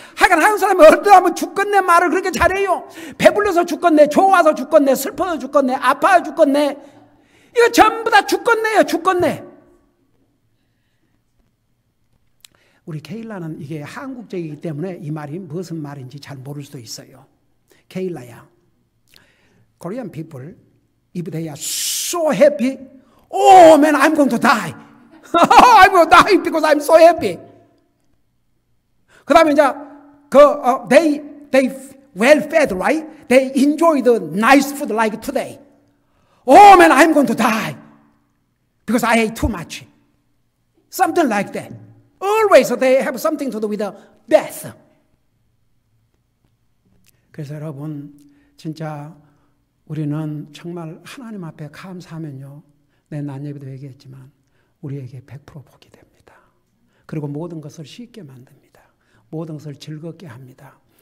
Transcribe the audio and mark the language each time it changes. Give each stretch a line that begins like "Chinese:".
Korean: 하여간 한국 사람이 어떤 하면 죽겠네 말을 그렇게 잘해요. 배불러서 죽겠네, 좋아서 죽겠네, 슬퍼서 죽겠네, 아파서 죽겠네. 이거 전부 다 죽겠네요, 죽겠네. 우리 케일라는 이게 한국적이기 때문에 이 말이 무슨 말인지 잘 모를 수도 있어요.
English: 케일라야, Korean people, if they are so happy, oh man, I'm going to die. I'm going to die because I'm so happy.
Korean: 그 다음에 이제
English: they well fed, right? They enjoy the nice food like today. Oh man, I'm going to die because I ate too much. Something like that. Always they have something to do with the death.
Korean: 그래서 여러분, 진짜 우리는 정말 하나님 앞에 감사하면요, 내 난예비도 얘기했지만 우리에게 100% 복이 됩니다. 그리고 모든 것을 쉽게 만듭니다. 모든 것을 즐겁게 합니다.